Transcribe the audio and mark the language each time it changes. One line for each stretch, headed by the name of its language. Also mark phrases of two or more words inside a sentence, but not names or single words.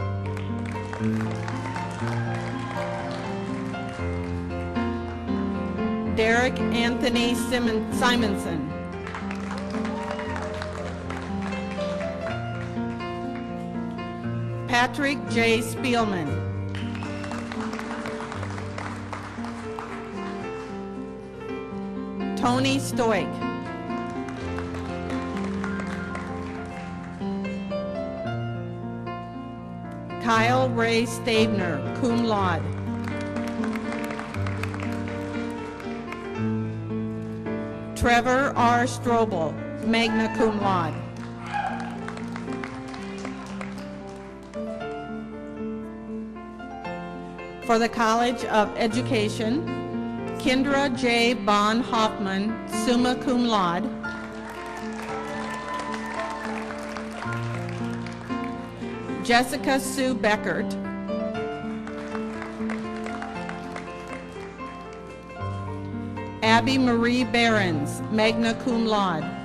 English: Derek Anthony Simonson. Patrick J. Spielman. Tony Stoic. Kyle Ray Stabner,
Latin: cum laude.
English: Trevor R.
Latin: Strobel, magna cum laude.
English: For the College of Education, Kendra J. Bon Hoffman,
Latin: summa cum laude.
English: Jessica Sue Beckert. Abby Marie Behrens,
Latin: magna cum laude.